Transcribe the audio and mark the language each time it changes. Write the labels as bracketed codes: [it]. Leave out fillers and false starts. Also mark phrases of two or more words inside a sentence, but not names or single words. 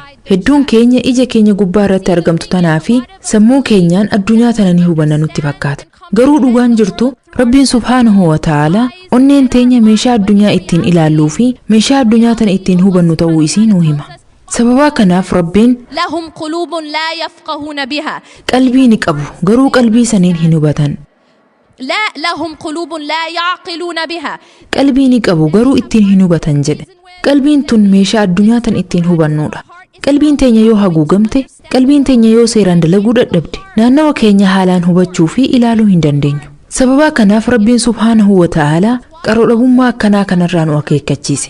[om] hedduun keenya ija keenya gubbaa irratti argamtu tanaa fi sammuu keenyaan addunyaa tana ni hubanna nutti fakkaata. garuu dhugaan jirtu rabbiin [ar] سبحانه وتعالى [om] onneen teenya meeshaa addunyaa ittiin ilaalluu fi meeshaa addunyaa tana ittiin hubannu ta'uu isii nuu hima. sababa kanaaf rabbiin [ar] لهم قلوب لا يفقهون بها. [om] qalbii ni qabu garuu qalbii saniin hin hubatan. [ar] لا لهم قلوب لا يعقلون بها. [om] qalbii ni qabu garuu ittiin hin hubatan jedhe. qalbiin tun meeshaa addunyaa tan ittiin hubannuudha. qalbiin teenya yoo haguugamte, qalbiin teenya yoo seeraan dalaguu dadhabde, naannawa keenya haalaan hubachuu fi ilaaluu hin dandeenyu. sababa kanaaf rabbiin [ar] سبحانه وتعالى [om] qaroo dhabummaa akkanaa kanarraa nu akeekkachiise.